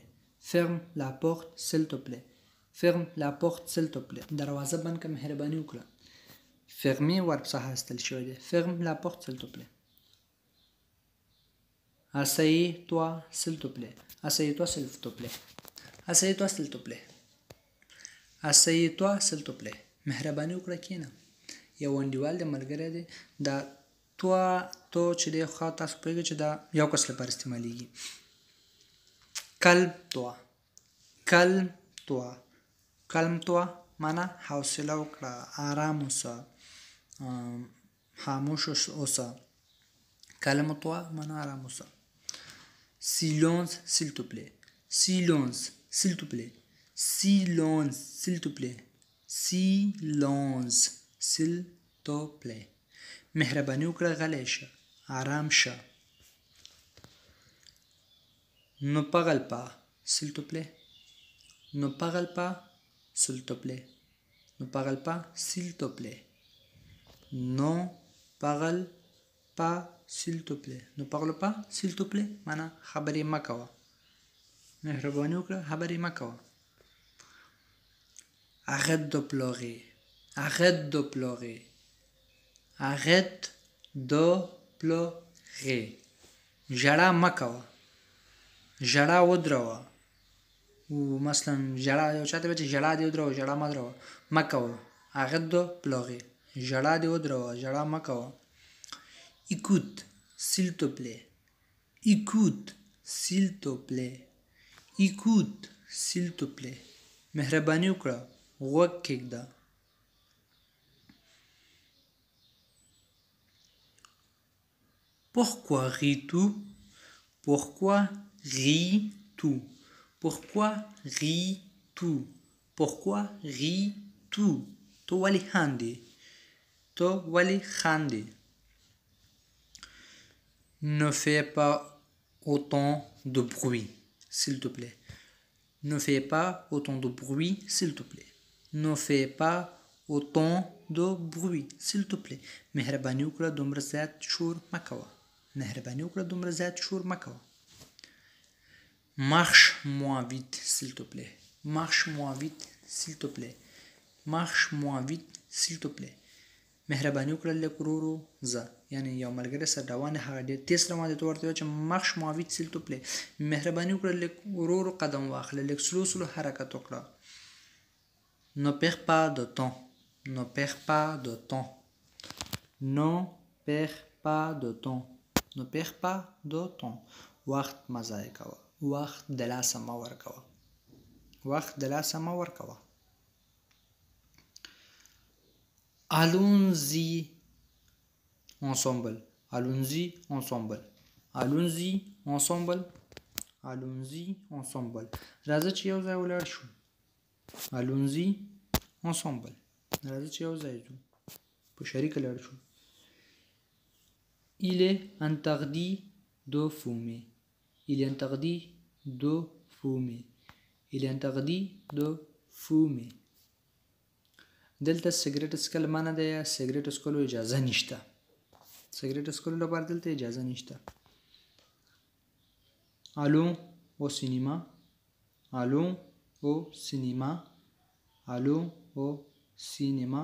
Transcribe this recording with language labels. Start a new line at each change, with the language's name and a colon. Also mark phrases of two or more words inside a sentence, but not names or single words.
French: Ferme la porte s'il te plaît. Ferme la porte s'il te plaît.
Pashto: دروازه بند کړه مهرباني وکړه. Fermer ورب څخه اخیستل شوی دی.
French: Ferme la porte s'il te plaît. Asseyez-toi s'il te plaît. Asseyez-toi s'il te plaît. Asseyez-toi s'il te plaît. Asseyez-toi s'il te plaît.
Pashto: مهرباني وکړه کښېنه. یو انډیوال دی، ملګری دی. دا تو چې دی خو تاسو پوهېږئ چې دا یو کس لپاره استعمالیږي.
French: Calme-toi. Calme-toi.
Pashto: Calme-toi معنا حوصله وکړه، آرام اوسه، خاموش اوسه. Calme-toi معنا آرام اوسه.
French: Silence s'il te plaît. Silence s'il te plaît. Silence s'il te plaît. Silence s'il te plaît.
Pashto: مهرباني وکړه غلی شه، آرام شه.
French: Ne parle pas s'il te plaît. Ne parle pas s'il te plaît. Ne parle pas s'il te plaît. Ne parle pas s'il te plaît. Ne parle pas s'il te plaît
Pashto: معنا خبرې مه کوه. مهرباني وکړه خبرې مه کوه.
French: arrête de pleurer, arrête de pleurer, arrête de pleurer.
Pashto: ژړا مه کوه، ژړا ودروه. مثلا ژړا یو چاته وایي چې ژړا دې ودروه، ژړا مه دروه، مه کوه.
French: arrête de pleurer.
Pashto: ژړا دې ودروه، ژړا مه کوه.
French: écoute s'il te plaît. écoute s'il te plaît. écoute s'il te plaît.
Pashto: مهرباني وکړه، غوږ کېږده.
French: Pourquoi ris-tu? Pourquoi ris-tu? Pourquoi ris-tu? Pourquoi ris-tu?
Pashto: تو ولې خاندې؟ تو ولې خاندې؟
French: Ne fais pas autant de bruit, s'il te plaît. Ne fais pas autant de bruit, s'il te plaît. Ne fais pas autant de bruit, s'il te plaît.
Pashto: مهرباني وکړه دومره زیات شور مه کوه. مهرباني وکړه دومره زیات شور مه کوه.
French: Marche moins vite, s'il te plaît. Marche moins vite, s'il te plaît. Marche moins vite, s'il te plaît.
Pashto: مهرباني وکړه لږ ورو ورو ځه. یعنې یو ملګری سره روان دی، هغه ډېر تېز روان دی، ته ورته وایې چې
French: marche moins vite, s'il te plaît.
Pashto: مهرباني وکړه لږ ورو ورو قدم واخله، لږ
English: slow slow
Pashto: حرکت وکړه.
French: Ne perds pas de temps. Ne perds pas de temps. Ne perds pas de temps. Ne perds pas de temps.
Pashto: وخت مه ضایع کوه. وخت د لاسه مه ورکوه. وخت د لاسه مه ورکوه.
French: Allons-y ensemble. Allons-y ensemble. Allons-y ensemble. Allons-y ensemble.
Pashto: راځه چې یو ځای ولاړ شو.
French: Allons-y ensemble.
Pashto: راځه چې یو ځای ځو. په شریکه لاړ شو.
French: Il est interdit de fumer. Il est interdit de fumer. Il est interdit de fumer.
Pashto: دلته سیګریټ څکل منع دی یا سیګریټ څکلو اجازه نشته. سیګریټ څکلو لپاره دلته اجازه نشته.
French: Allons au cinéma. Allons au cinéma. Allons au cinéma.